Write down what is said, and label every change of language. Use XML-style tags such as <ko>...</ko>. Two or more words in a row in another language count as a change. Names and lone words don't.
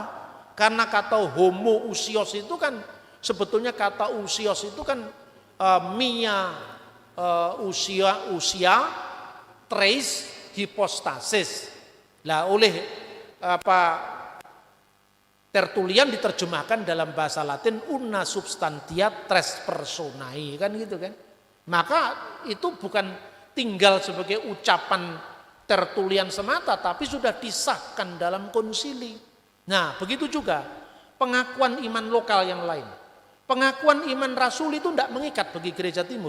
<id>Karena kata homo usios itu kan, sebetulnya kata usios itu kan usia, trace, hipostasis. Lah oleh Tertulian diterjemahkan dalam bahasa Latin</id> <la>una substantia tres personae,</la> <id>kan gitu kan. Maka itu bukan tinggal sebagai ucapan Tertulian semata, tapi sudah disahkan dalam konsili. Nah, begitu juga pengakuan iman lokal yang lain. Pengakuan iman rasul itu tidak mengikat bagi gereja timur.</id>